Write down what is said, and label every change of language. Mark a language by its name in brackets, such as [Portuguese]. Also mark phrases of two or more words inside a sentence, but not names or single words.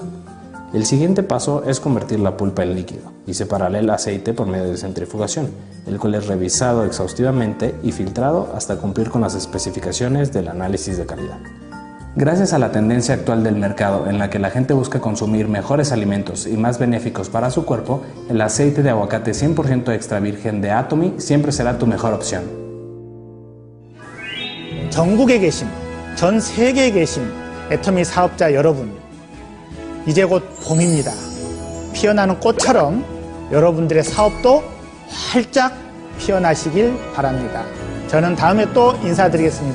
[Spanish] El siguiente paso es convertir la pulpa en líquido y separar el aceite por medio de centrifugación, el cual es revisado exhaustivamente y filtrado hasta cumplir con las especificaciones del análisis de calidad. Gracias a la tendencia actual del mercado en la que la gente busca consumir mejores alimentos y más benéficos para su cuerpo, el aceite de aguacate 100% extra virgen de Atomy siempre será tu mejor opción. [Korean] 전국에 계신, 전 세계에 계신 애터미 사업자 여러분, 이제 곧 봄입니다. 피어나는 꽃처럼 여러분들의 사업도 활짝 피어나시길 바랍니다. 저는 다음에 또 인사드리겠습니다.